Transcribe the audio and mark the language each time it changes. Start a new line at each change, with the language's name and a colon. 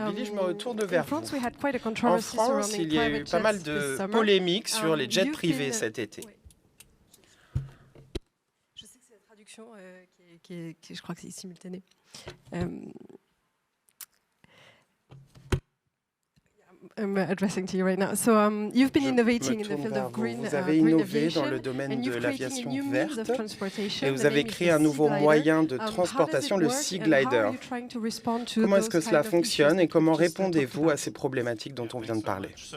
French: Billy, je me retourne vers vous. En France, il y a eu pas mal de polémiques sur les jets privés cet été. Oui. Je sais que c'est la traduction qui je crois que c'est simultané.
English: I'm addressing to you right now. So you've been innovating in the field of green
French: Vous avez innové dans le domaine de l'aviation verte et vous avez créé un nouveau moyen de transportation, le Sea Glider. Comment est-ce que cela fonctionne et comment répondez-vous à ces problématiques dont on vient de parler?